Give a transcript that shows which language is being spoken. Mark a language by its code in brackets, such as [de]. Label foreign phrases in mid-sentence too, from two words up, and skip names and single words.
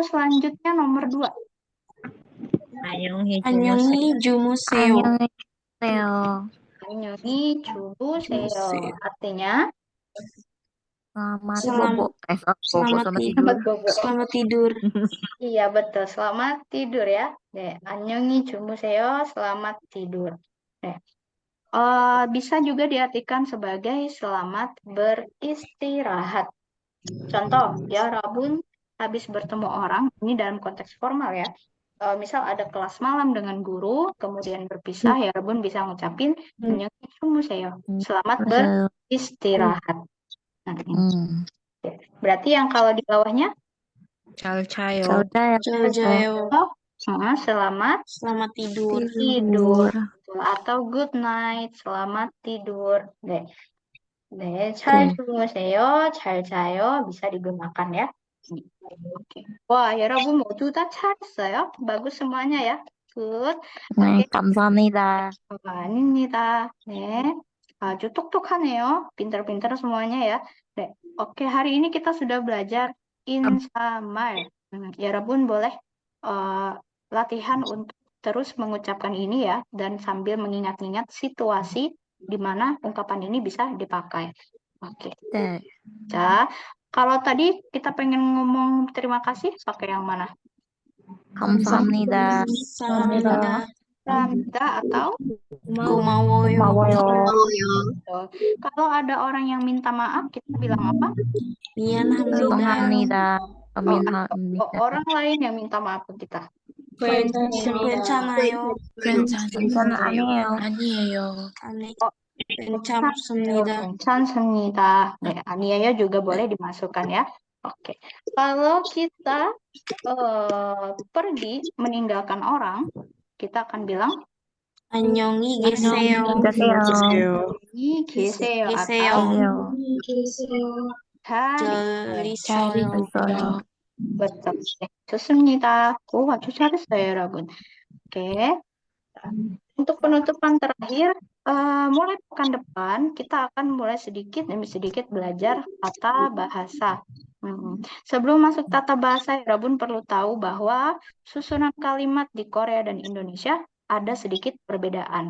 [id] Selanjutnya nomor 2. [ko] 안녕히 안녕히 주무세요. 주무세요. 안녕히 주무세요. [id] Artinya Selamat Selamat- bobo. Selamat tidur. selamat bobo. Selamat tidur. Iya betul, selamat tidur ya. [ko] 안녕히 주무세요, [id] selamat tidur. Bisa juga diartikan sebagai selamat beristirahat. Contoh, ya Rabun habis bertemu orang, ini dalam konteks formal ya. Misal ada kelas malam dengan guru, kemudian berpisah, ya Rabun bisa ngucapin 안녕히 주무세요, selamat beristirahat. Berarti yang kalau di bawahnya [ko] 잘 자요. 잘 자요. [id] selamat Selamat tidur. tidur atau [en] good night, [id] selamat tidur. [ko] 잘 주무세요, 잘 자요 [id] bisa digunakan ya. Oke. Wah, [ko] 여러분 모두 다 잘했어요. [id] bagus semuanya ya. Good. [ko] 네, 감사합니다. 아닙니다. 네. 아주 똑똑하네요. [id] pintar-pintar semuanya ya. Oke, hari ini kita sudah belajar insamar. 여러분 boleh latihan untuk terus mengucapkan ini ya, dan sambil mengingat-ingat situasi di mana ungkapan ini bisa dipakai. Oke. [ko] 네. [id] Ja, kalau tadi kita pengen ngomong terima kasih, pakai yang mana? [ko] 감사합니다. 감사합니다. [id] Kamsahamnida atau [ko] 고마워요. [id] kalau ada orang yang minta maaf, kita bilang apa? [ko] 미안합니다. 감사합니다. [id] Orang lain yang minta maaf ke kita. [ko] 괜찮아요. 괜찮아요. 괜찮습니다. 괜찮습니다. 아니에요 [id] juga boleh dimasukkan ya. Oke. Kalau kita pergi meninggalkan orang, kita akan bilang [ko] 안녕히 계세요. 계세요. 안녕히 계세요 atau 계세요. Jolly Cari soil. [id] cocok. betul. [ko] 좋습니다. 오, 아주 잘했어요, 여러분. [id] Oke. Untuk penutupan terakhir, mulai pekan depan kita akan mulai sedikit demi sedikit belajar tata bahasa. Sebelum masuk tata bahasa, Rabun perlu tahu bahwa susunan kalimat di Korea dan Indonesia ada sedikit perbedaan.